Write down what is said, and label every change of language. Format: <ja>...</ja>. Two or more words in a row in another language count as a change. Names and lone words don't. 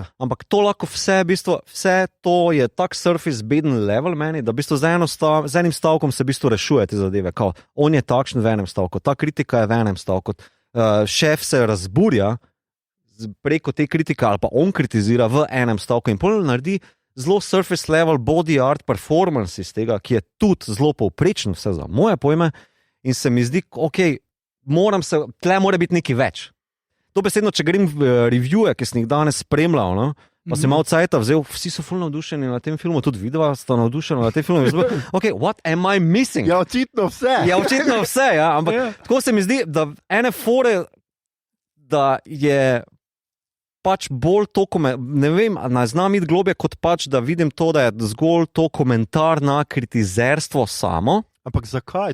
<sl>Ampak to lahko vse to je tak surface beden level meni, da v bistvu z enim stavkom se v bistvu rešuje te zadeve. Kao, on je takšen v enem stavku, ta kritika je v enem stavku. Šef se razburja preko te kritike ali pa on kritizira v enem stavku in pol naredi zelo</sl> <en>surface level body art performance</en> <sl>iz tega, ki je tudi zelo povprečen vse za moje pojme in se mi zdi, ok, tle mora biti nekaj več. To besedno, če grem v reviewe, ki sem jih danes spremljal, no, pa sem malo cajta vzel, vsi so ful navdušeni na tem filmu, tudi vidva sta navdušena na tem filmu.</sl> <en>Ok, what am I missing?</en> <sl>Ja, očitno vse. Ja, očitno vse, ja, ampak tako se mi zdi, da ene fore, da je pač bolj to, ne vem, ne znam iti globje kot pač, da vidim to, da je zgolj to komentar na kritizerstvo samo. Ampak zakaj?</sl>